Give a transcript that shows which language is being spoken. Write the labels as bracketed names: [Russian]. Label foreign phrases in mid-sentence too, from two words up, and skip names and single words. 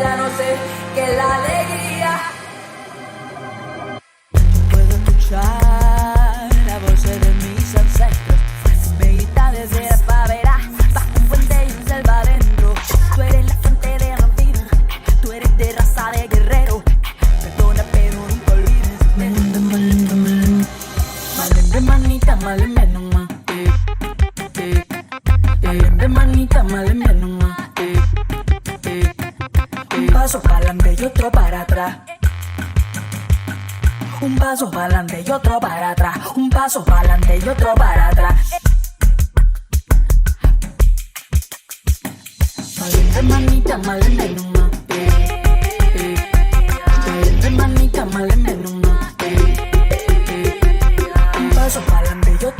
[Spanish] Ya no sé qué es la alegría. Puedo escuchar la voz de mis ancestros. Me grita desde la favela, bajo un puente y un selva adentro. Tú eres la fuente de la vida, tú eres de raza de guerrero. Perdona pero nunca olvides. [Lingala] Malembe, malembe, malembe. [Spanish] Malembe manita, malembe nomás. Malembe manita, malembe nomás. Un paso para adelante y otro para atrás. Un paso para adelante y otro para atrás. Un paso para adelante y otro para atrás. Malembe manita, malembe nomás. Malembe manita, malembe nomás. Un paso para adelante